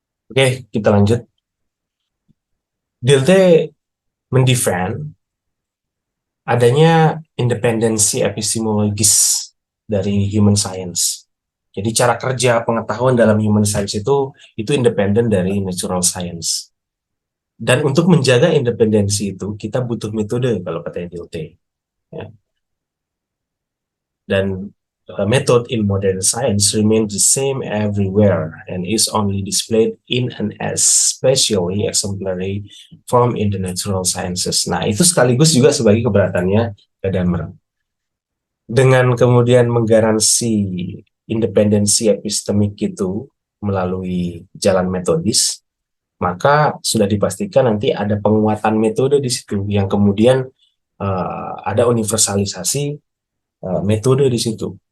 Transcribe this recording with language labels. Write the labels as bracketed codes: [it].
[id] Oke, kita lanjut. DILT mendefend adanya independensi epistemologis dari human science. Jadi cara kerja pengetahuan dalam human science itu independen dari natural science. Dan untuk menjaga independensi itu kita butuh metode kalau katanya DILT. Ya. [en] Dan method in modern science remains the same everywhere and is only displayed in an especially exemplary form in the natural sciences. [id] Nah, itu sekaligus juga sebagai keberatannya Gadamer. Dengan kemudian menggaransi independensi epistemik itu melalui jalan metodis, maka sudah dipastikan nanti ada penguatan metode di situ yang kemudian ada universalisasi metode di situ.